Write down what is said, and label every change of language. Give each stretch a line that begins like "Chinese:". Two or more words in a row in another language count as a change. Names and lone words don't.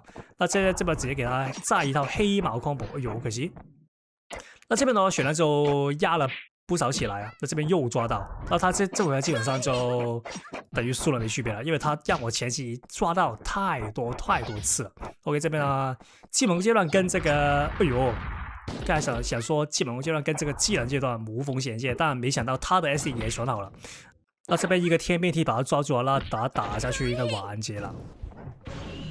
Chinese: 那這邊直接給他炸一套黑毛空搏，哎呦，可惜。那這邊呢，我選了就壓了不少起來啊，那這邊又抓到，那他這回基本上就等於輸了沒區別了，因為他讓我前期抓到太多次了。OK，這邊呢，技能階段跟這個，哎呦，剛才想說技能階段跟這個技能階段無縫銜接，但沒想到他的 SD 也選好了。那這邊一個天變體把他抓住了，那打下去應該完結了。